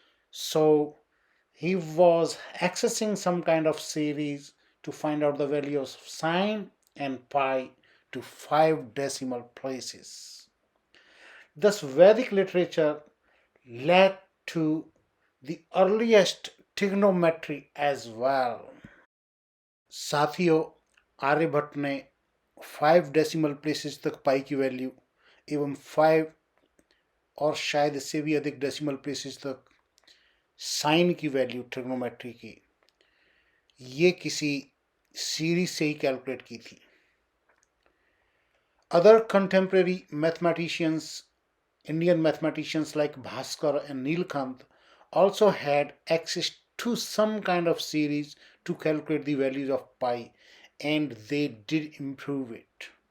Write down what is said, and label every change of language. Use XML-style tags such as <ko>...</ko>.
<en>So he was accessing some kind of series to find out the values of sine and pi to 5 decimal places. Thus, Vedic literature led to the earliest trigonometry as well.</en> <hi>साथियों, आर्यभट्ट ने 5 decimal places तक पाई की value एवं 5 और शायद इससे भी अधिक डेसिमल प्लेसेस तक साइन की वैल्यू ट्रिग्नोमेट्री की ये किसी सीरीज से ही कैलकुलेट की थी.</hi> <en>Other contemporary mathematicians, Indian mathematicians like Bhaskar and Nilkant, also had access to some kind of series to calculate the values of pi, and they did improve it.</en>